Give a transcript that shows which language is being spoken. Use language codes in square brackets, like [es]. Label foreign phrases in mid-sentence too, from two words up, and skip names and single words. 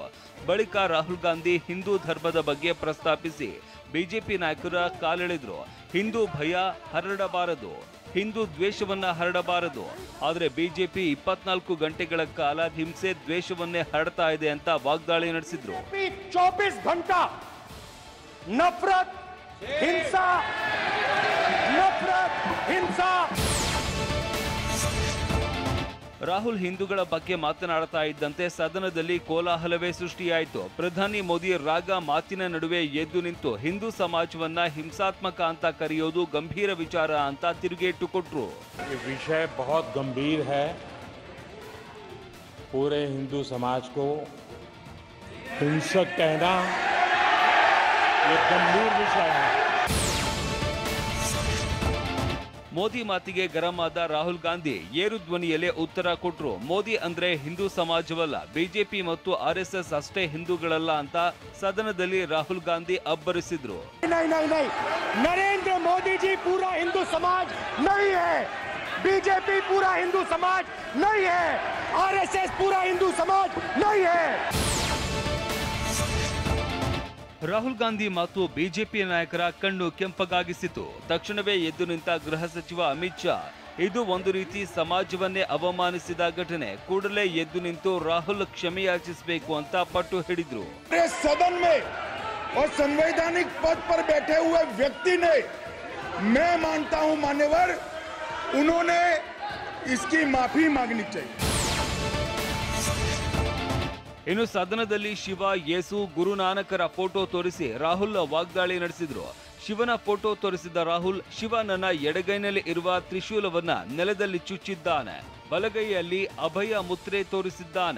[kn] ಬಳಿಕ ರಾಹುಲ್ ಗಾಂಧಿ ಹಿಂದೂ ಧರ್ಮದ ಬಗ್ಗೆ ಪ್ರಸ್ತಾಪಿಸಿ ಬಿಜೆಪಿ ನಾಯಕರ ಕಾಲೆಳೆದ್ರು. ಹಿಂದೂ ಭಯ ಹರಡಬಾರದು, ಹಿಂದೂ ದ್ವೇಷವನ್ನ ಹರಡಬಾರದು. ಆದರೆ ಬಿಜೆಪಿ 24 ಗಂಟೆಗಳ ಕಾಲ ಹಿಂಸೆ ದ್ವೇಷವನ್ನೇ ಹರಡ್ತಾ ಇದೆ ಅಂತ ವಾಗ್ದಾಳಿ ನಡೆಸಿದ್ರು. [hi] 24 घंटा नफरत हिंसा नफरत हिंसा. [kn] ರಾಹುಲ್ ಹಿಂದೂಗಳ ಬಗ್ಗೆ ಮಾತನಾಡ್ತಾ ಇದ್ದಂತೆ ಸದನದಲ್ಲಿ ಕೋಲಾಹಲವೇ ಸೃಷ್ಟಿಯಾಯಿತು. ಪ್ರಧಾನಿ ಮೋದಿ ರಾಗ ಮಾತಿನ ನಡುವೆ ಎದ್ದು ನಿಂತು ಹಿಂದೂ ಸಮಾಜವನ್ನ ಹಿಂಸಾತ್ಮಕ ಅಂತ ಕರೆಯೋದು ಗಂಭೀರ ವಿಚಾರ ಅಂತ ತಿರುಗೇಟು ಕೊಟ್ರು. [hi] ये विषय बहुत गंभीर है. पूरे हिंदू समाज को हिंसक कहना ये गंभीर विषय है. [kn] ಮೋದಿ ಮಾತಿಗೆ ಗರಂ ಆದ ರಾಹುಲ್ ಗಾಂಧಿ ಏರು ಧ್ವನಿಯಲ್ಲೇ ಉತ್ತರ ಕೊಟ್ರು. ಮೋದಿ ಅಂದ್ರೆ ಹಿಂದೂ ಸಮಾಜವಲ್ಲ, ಬಿಜೆಪಿ ಮತ್ತು ಆರ್ಎಸ್ಎಸ್ ಅಷ್ಟೇ ಹಿಂದೂಗಳಲ್ಲ ಅಂತ ಸದನದಲ್ಲಿ ರಾಹುಲ್ ಗಾಂಧಿ ಅಬ್ಬರಿಸಿದ್ರು. [hi] नरेंद्र मोदी जी पूरा हिंदू समाज नहीं है, बीजेपी पूरा हिंदू समाज नहीं है, आरएसएस पूरा हिंदू समाज नहीं है. [kn] ರಾಹುಲ್ ಗಾಂಧಿ ಮಾತು ಬಿಜೆಪಿ ನಾಯಕರ ಕಣ್ಣು ಕೆಂಪಗಾಗಿಸಿತು. ತಕ್ಷಣವೇ ಎದ್ದು ನಿಂತ ಗೃಹ ಸಚಿವ ಅಮಿತ್ ಶಾ ಇದು ಒಂದು ರೀತಿ ಸಮಾಜವನ್ನೇ ಅವಮಾನಿಸಿದ ಘಟನೆ, ಕೂಡಲೇ ಎದ್ದು ನಿಂತು ರಾಹುಲ್ ಕ್ಷಮೆಯಾಚಿಸಬೇಕು ಅಂತ ಪಟ್ಟು ಹಿಡಿದ್ರು. [hi] सदन में और संवैधानिक पद पर बैठे हुए व्यक्ति ने, मैं मानता हूं मान्यवर, उन्होंने इसकी माफी मांगनी चाहिए. [kn] ಇನ್ನು ಸದನದಲ್ಲಿ ಶಿವ, ಯೇಸು, ಗುರುನಾನಕರ ಫೋಟೋ ತೋರಿಸಿ ರಾಹುಲ್ ವಾಗ್ದಾಳಿ ನಡೆಸಿದ್ರು. ಶಿವನ ಫೋಟೋ ತೋರಿಸಿದ ರಾಹುಲ್ ಶಿವ ನನ್ನ ಎಡಗೈನಲ್ಲಿ ಇರುವ ತ್ರಿಶೂಲವನ್ನ ನೆಲದಲ್ಲಿ ಚುಚ್ಚಿದ್ದಾನೆ, ಬಲಗೈಯಲ್ಲಿ ಅಭಯ ಮುದ್ರೆ ತೋರಿಸಿದ್ದಾನೆ.